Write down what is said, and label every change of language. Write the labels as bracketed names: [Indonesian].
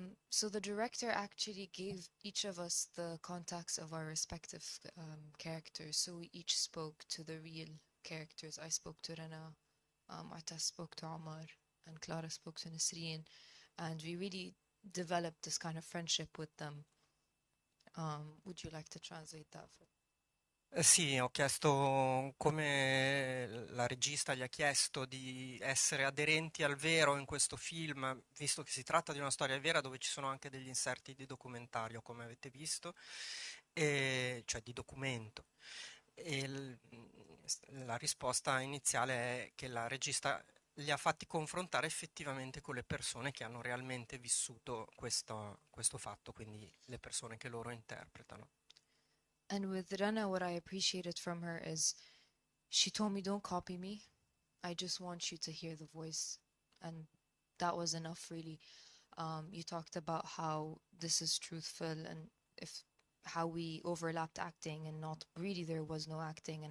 [English] So the director actually gave each of us the contacts of our respective characters. So we each spoke to the real characters. I spoke to Rana, Motaz spoke to Omar, and Clara spoke to Nasreen. And we really developed this kind of friendship with them. Would you like to translate that for? [Italian] Sì, ho chiesto come la regista gli ha chiesto di essere aderenti al vero in questo film, visto che si tratta di una storia vera dove ci sono anche degli inserti di documentario, come avete visto, cioè di documento. E la risposta iniziale è che la regista li ha fatti confrontare effettivamente con le persone che hanno realmente vissuto questo fatto, quindi le persone che loro interpretano. [English] And with Rana, what I appreciated from her is she told me, don't copy me. I just want you to hear the voice. And that was enough, really. You talked about how this is truthful and if how we overlapped acting and not really there was no acting.